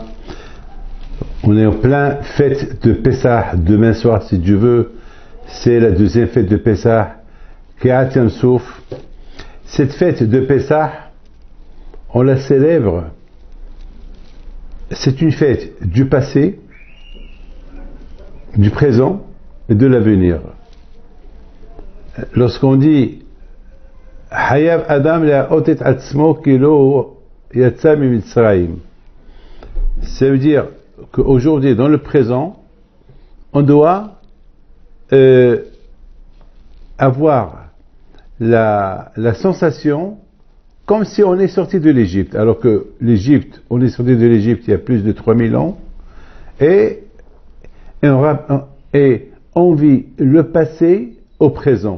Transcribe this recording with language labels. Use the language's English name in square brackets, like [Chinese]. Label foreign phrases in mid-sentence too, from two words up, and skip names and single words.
[French] On est en plein fête de Pessah, demain soir si Dieu veut, c'est la deuxième fête de Pessah, [Hebrew] קריעת ים סוף. [French] Cette fête de Pessah, on la célèbre, c'est une fête du passé, du présent et de l'avenir. Lorsqu'on dit [Hebrew] חייב אדם לראות עצמו כאילו יצא ממצרים, [French] ça veut dire qu'aujourd'hui, dans le présent, on doit avoir la sensation comme si on est sorti de l'Égypte, alors que l'Égypte, on est sorti de l'Égypte il y a plus de 3000 ans, et on vit le passé au présent.